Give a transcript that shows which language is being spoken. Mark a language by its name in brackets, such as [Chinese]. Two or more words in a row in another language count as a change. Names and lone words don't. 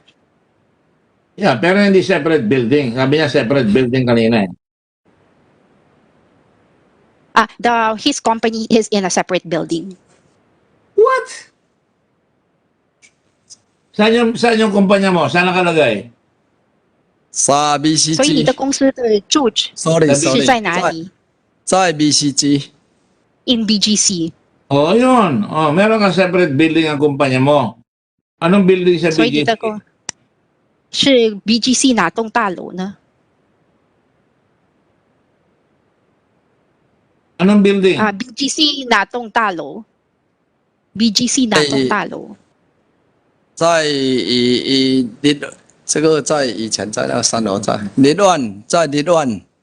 [English] Yeah, [Filipino] pero hindi [English] separate building. [Filipino] Sabi niya [English] separate building [Filipino] kanina eh. [English] His company is in a separate building. What? [Filipino] Saan yung kumpanya mo? Saan nakalagay? sa [Chinese] 所以你 BCG 的公司的住址 [English] sorry [Chinese] 是 [English] sorry [Chinese] 在哪里在 BCG [English] ？In BGC， [Filipino] Oh, yun. Oh, meron kang [English] separate building [Filipino] ang kumpanya mo. Anong building sa [Chinese] 所以你 BGC? 的公是 BGC 哪栋大楼呢？ [Filipino] Anong building? [Chinese] 啊，BGC 哪栋大楼？BGC 哪栋大楼？在这个在以前在那个3楼，在林湾